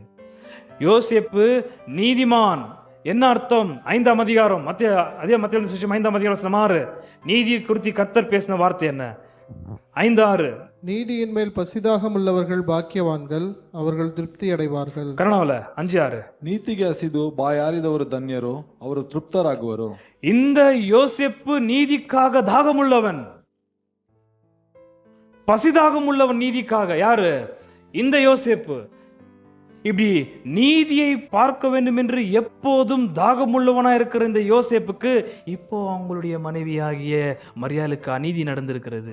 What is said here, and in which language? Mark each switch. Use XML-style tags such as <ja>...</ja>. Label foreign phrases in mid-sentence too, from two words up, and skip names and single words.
<ta>யோசேப்பு நீதிமான். என்ன அர்த்தம்? 5ஆம் அதிகாரம் மத்திய 5ஆம் அதிகாரம் 6 நீதியை குறித்து கர்த்தர் பேசின வார்த்தை என்ன? 5:6 நீதியின் மேல் பசிதாகம் உள்ளவர்கள் பாக்கியவான்கள், அவர்கள் திருப்தி அடைவார்கள்.</ta> <kn>ಕನ್ನಡವಲ್ಲ 5:6 ನೀತಿಗೆ ಹಸಿದು ಬಾಯಾರಿದವರು ಧನ್ಯರು, ಅವರು ತೃಪ್ತರಾಗುವರು.</kn> <ta>இந்த யோசேப்பு நீதிக்காக தாகமுள்ளவன், பசிதாகம் உள்ளவன் நீதிக்காக. யாரு? இந்த யோசேப்பு. இப்படி நீதியை பார்க்க வேண்டும் என்று எப்போதும் தாகமுள்ளவனா இருக்கிற இந்த யோசேப்புக்கு இப்போ அவங்களுடைய மனைவியாகிய மரியாளுக்கு அநீதி நடந்திருக்கிறது.</ta>